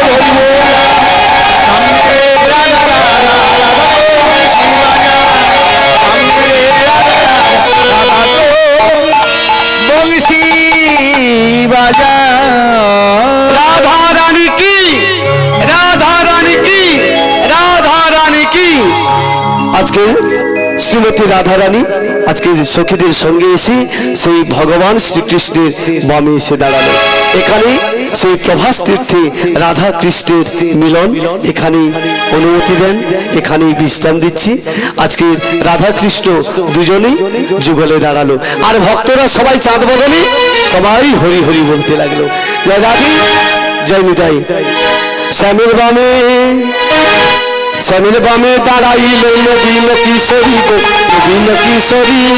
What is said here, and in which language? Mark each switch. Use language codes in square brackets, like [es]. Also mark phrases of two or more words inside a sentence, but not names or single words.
[hi] सामने रे राधा राधा राधा रे बंसी बाजा सामने रे राधा राधा बंसी बाजा राधा रानी की राधा रानी की राधा रानी की [bn] আজকে শ্রীমতী রাধা রানী আজকে সখীদের সঙ্গে এসে সেই ভগবান শ্রীকৃষ্ণের বামে এসে দাঁড়ালো এখানে সেই প্রভাস তীর্থে রাধা কৃষ্ণের মিলন এখানে অনুমতি দেন এখানে বিশ্রাম দিচ্ছি আজকে রাধা কৃষ্ণ দুজনেই যুগলে দাঁড়ালো আর ভক্তরা সবাই চাঁদ বদলে সবাই হরি হরি বলতে লাগলো জয় রাধে জয় নিতাই শ্যামের বামে শ্যামের বামে দাঁড়াইল নবীন কিশোরী গো নবীন কিশোরী